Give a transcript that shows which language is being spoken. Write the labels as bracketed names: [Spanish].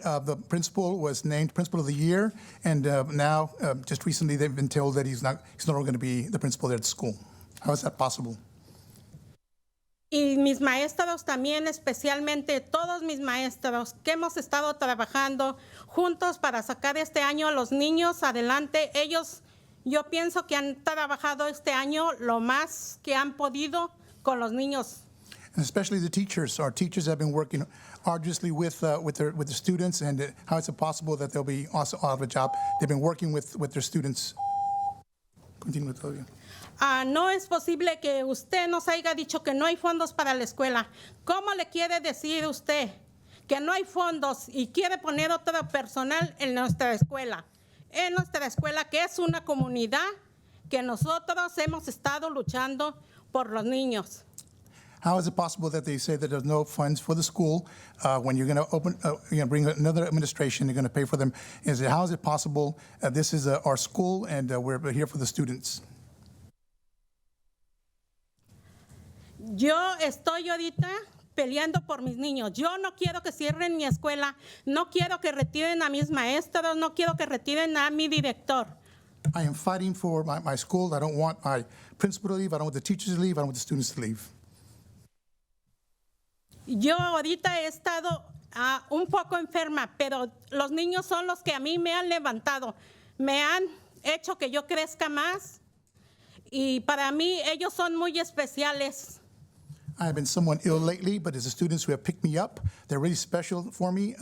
[English] The principal was named Principal of the Year, and now, just recently, they've been told that he's no longer going to be the principal there at the school. How is that possible? [Spanish] Y mis maestros también, especialmente todos mis maestros, que hemos estado trabajando juntos para sacar este año a los niños adelante. Ellos, yo pienso que han trabajado este año lo más que han podido con los niños. [English] And especially the teachers. Our teachers have been working arduously with the students, and how is it possible that they'll be also out of a job? They've been working with their students. [Spanish] Continúe todavía. No es posible que usted nos haya dicho que no hay fondos para la escuela. ¿Cómo le quiere decir usted que no hay fondos y quiere poner otro personal en nuestra escuela? En nuestra escuela, que es una comunidad que nosotros hemos estado luchando por los niños. [English] How is it possible that they say that there's no funds for the school when you're going to bring another administration, you're going to pay for them? How is it possible? This is our school, and we're here for the students. [Spanish] Yo estoy ahorita peleando por mis niños. Yo no quiero que cierren mi escuela, no quiero que retiren a mis maestros, no quiero que retiren a mi director. [English] I am fighting for my school. I don't want my principal to leave. I don't want the teachers to leave. I don't want the students to leave. [Spanish] Yo ahorita he estado un poco enferma, pero los niños son los que a mí me han levantado, me han hecho que yo crezca más, y para mí ellos son muy especiales. [English] I have been somewhat ill lately, but it's the students who have picked me up. They're really special for me.